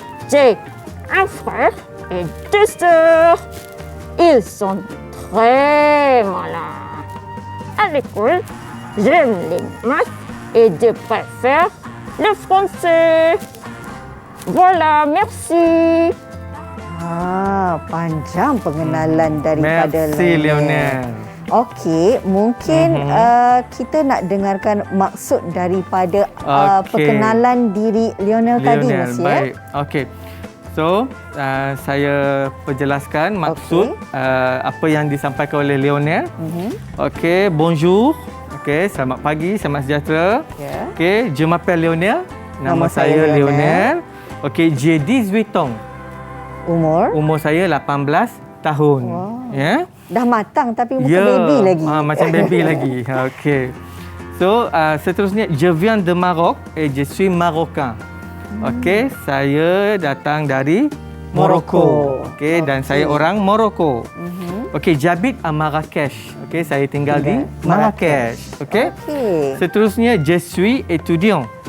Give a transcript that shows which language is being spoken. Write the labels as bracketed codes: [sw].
[fr] J'ai un frère et deux sœurs. Ils sont très malins. À l'école, j'aime les maths et je préfère le français. Voilà, merci. [ms] Panjang pengenalan daripada [fr] Merci Lionel. [ms] Okey, mungkin kita nak dengarkan maksud daripada perkenalan diri Lionel tadi, Monsieur. Baik. Okey. So, saya perjelaskan maksud apa yang disampaikan oleh Lionel. Okey, [fr] bonjour. [ms] Okey, selamat pagi, selamat sejahtera. Yeah. [fr] Okey, je m'appelle Lionel. [ms] Nama saya Lionel. Okey, [fr] j'ai 18 ans. [ms] Umur saya 18 tahun. Wow. Ya. Dah matang tapi muka baby lagi. Macam baby lagi. Okey. So, seterusnya, [fr] je viens de Maroc et je suis marocain. [ms] Okey, saya datang dari Morocco. Okey, dan saya orang Morocco. [fr] Okey, j'habite à Marrakech. Okey, [ms] saya tinggal di Marrakech. [fr] Okey. [ms] Seterusnya, [fr] je suis étudiant.